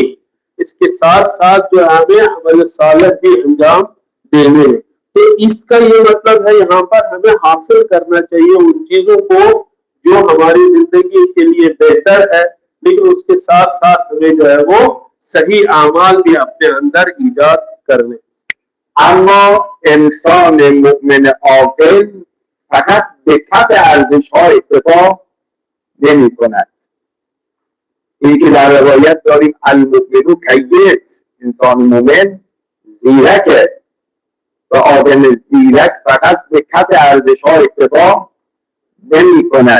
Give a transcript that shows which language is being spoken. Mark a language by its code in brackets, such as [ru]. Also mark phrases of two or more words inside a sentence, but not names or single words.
[ur] اس کے ساتھ ساتھ جو ہمیں عمل صالح بھی انجام دینے ہیں. تو اس کا یہ مطلب ہے یہاں پر ہمیں حاصل کرنا چاہیے ان چیزوں کو جو ہماری زندگی کے لیے بہتر ہے، لیکن اس کے ساتھ ساتھ ہمیں جو ہے وہ صحیح اعمال بھی اپنے اندر ایجاد کرنے. [fa] اما انسان مؤمن عاقل فقط به کف ارزش ها اکتفا نمی کند. این که در روایت داریم [ar] المؤمن کیس، [fa] انسان مؤمن زیرکه و آدم زیرک فقط به کف ارزش ها اکتفا نمی کند.